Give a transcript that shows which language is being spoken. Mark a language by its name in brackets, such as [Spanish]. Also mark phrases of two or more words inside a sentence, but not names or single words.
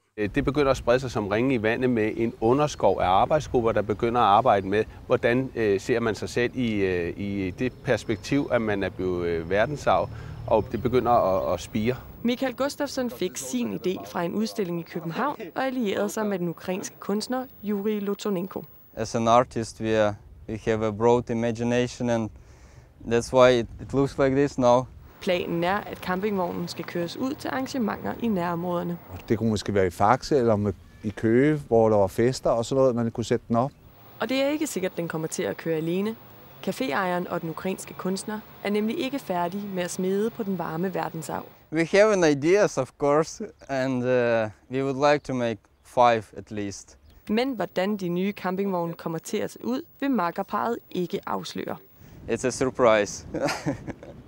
[Danish] Det begynder at sprede sig som ringe i vandet med en underskov af arbejdsgrupper, der begynder at arbejde med, hvordan ser man sig selv i det perspektiv, at man er blevet verdensarv, og det begynder at spire. Michael Gustafsson fik sin idé fra en udstilling i København og allierede sig med den ukrainske kunstner Yuri Lotonenko. [English] As an artist, we have a broad imagination, and that's why it looks like this now. [Danish] Planen er, at campingvognen skal køres ud til arrangementer i nærområderne. Det kunne måske være i Faxe eller i Køge, hvor der var fester og sådan noget, man kunne sætte den op. Og det er ikke sikkert, at den kommer til at køre alene. Caféejeren og den ukrainske kunstner er nemlig ikke færdige med at smede på den varme verdensarv. [English] We have an ideas, of course, and we would like to make 5 at least. [Danish] Men hvordan de nye campingvogne kommer til at se ud, vil makkerparret ikke afsløre. [English] It's a surprise.